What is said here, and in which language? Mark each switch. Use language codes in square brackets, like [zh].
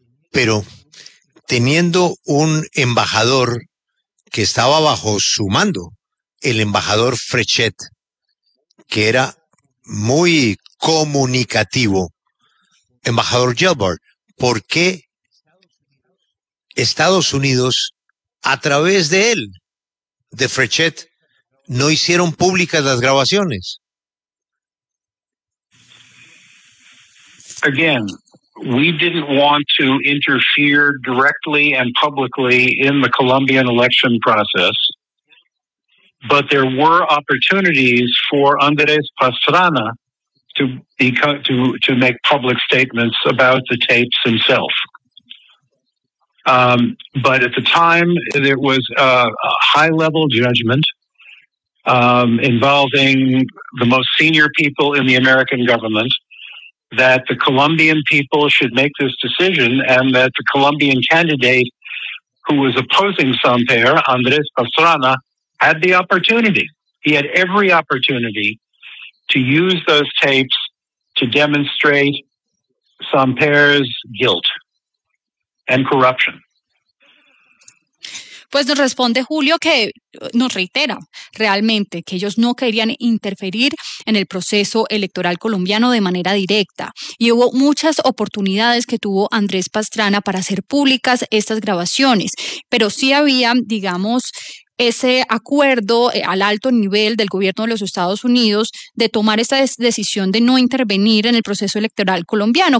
[es] Pero teniendo un embajador que estaba bajo su mando, el embajador Frechet, que era muy comunicativo, embajador Gelbart, ¿por qué Estados Unidos, a través de él, de Frechet, no hicieron públicas las grabaciones? [en] Again, we didn't want to interfere directly and publicly in the Colombian election process. But there were opportunities for Andrés Pastrana to make public statements about the tapes himself. But at the time, there was a high-level judgment involving the most senior people in the American government that the Colombian people should make this decision and that the Colombian candidate who was opposing Samper, Andrés Pastrana, had the opportunity, he had every opportunity to use those tapes to demonstrate Samper's guilt and corruption. [es] Pues nos responde Julio que nos reitera realmente que ellos no querían interferir en el proceso electoral colombiano de manera directa. Y hubo muchas oportunidades que tuvo Andrés Pastrana para hacer públicas estas grabaciones, pero sí había, digamos, ese acuerdo al alto nivel del gobierno de los Estados Unidos de tomar esta decisión de no intervenir en el proceso electoral colombiano.